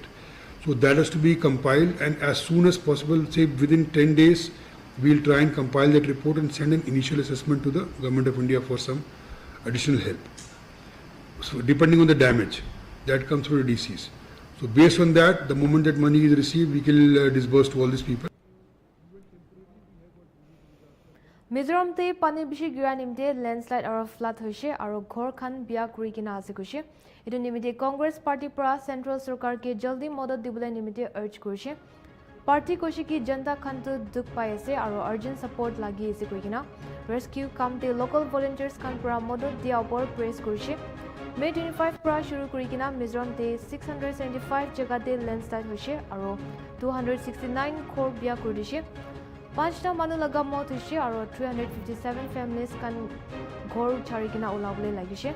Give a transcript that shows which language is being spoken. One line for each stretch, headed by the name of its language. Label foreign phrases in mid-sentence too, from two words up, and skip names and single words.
English: So that has to be compiled, and as soon as possible, say within 10 days, we'll try and compile that report and send an initial assessment to the Government of India for some additional help. So depending on the damage that comes through the DCs. So based on that, the moment that money is received, we will disburse to all these people.
Naga Pidgin: Mizoram te pani bishi gira nimte landslide aro flood hoise aro ghor khan bia kuri kina ase koise. Etu nimite Congress Party pra Central Sarkar ke jaldi modot dibole nimite urge korise. Party koise ki janta khan tu duk pai ase aro urgent support lagi ase koi kina. Rescue kam te
English: local volunteers
Naga Pidgin: khan pra modot dia upor press korise. May 25 pra shuru kuri kina Mizoram te 675 jaga te landslide hoise aro 269 ghor bia kuri dishe. 5 manu laga maut hoise aro 357 families kan ghor chari kina ulabole lagise.